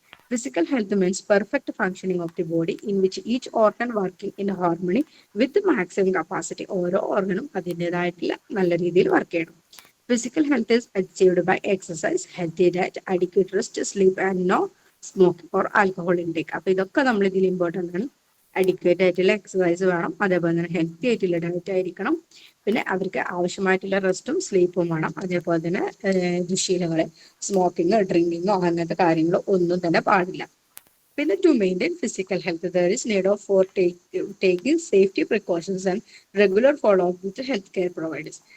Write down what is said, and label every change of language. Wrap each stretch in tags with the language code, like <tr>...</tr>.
<en>Physical health means perfect functioning of the body in which each organ working in harmony with maximum capacity.</en> <ml>ഓരോ ഓർഗനും അതിൻ്റെതായിട്ടുള്ള നല്ല രീതിയിൽ work ചെയ്യണം.</ml> <en>Physical health is achieved by exercise, healthy diet, adequate rest, sleep and no smoking or alcohol intake.</en> <ml>അപ്പൊ ഇതൊക്കെ നമ്മൾ ഇതിൽ important ആണ്. അഡിക്വേറ്റ് ആയിട്ടുള്ള എക്സസൈസ് വേണം, അതേപോലെ തന്നെ ഹെൽത്തി ആയിട്ടുള്ള ഡയറ്റ് ആയിരിക്കണം, പിന്നെ അവർക്ക് ആവശ്യമായിട്ടുള്ള റെസ്റ്റും സ്ലീപ്പും വേണം. അതേപോലെ തന്നെ ദുശീലങ്ങള്, സ്മോക്കിങ്ങോ ഡ്രിങ്കിങ്ങോ അങ്ങനത്തെ കാര്യങ്ങളോ ഒന്നും തന്നെ പാടില്ല. പിന്നെ</ml> <en>To maintain physical health there is need of for taking safety precautions and regular follow up with health care providers.</en>